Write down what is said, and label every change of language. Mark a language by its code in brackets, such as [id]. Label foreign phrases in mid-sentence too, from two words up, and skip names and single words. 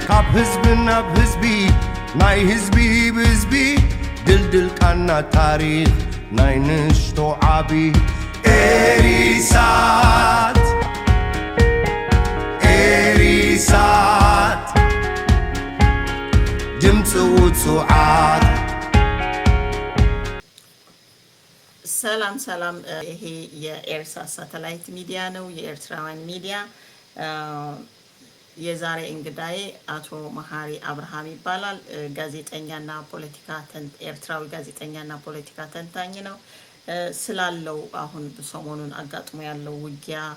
[ti] ህዝብና ህዝቢ ናይ ህዝቢ ብህዝቢ ድልድል ቃና ታሪኽ ናይ ንሽቶ ዓቢ ኤሪሳት ኤሪሳት ድምፂ ውፅዓት [am] ሰላም ሰላም ይሄ የኤርሳት ሳተላይት ሚዲያ ነው የኤርትራውያን ሚዲያ የዛሬ እንግዳዬ አቶ መሐሪ አብርሃም ይባላል ጋዜጠኛና ፖለቲካ ኤርትራዊ ጋዜጠኛና ፖለቲካ ተንታኝ ነው ስላለው አሁን ሰሞኑን አጋጥሞ ያለው ውጊያ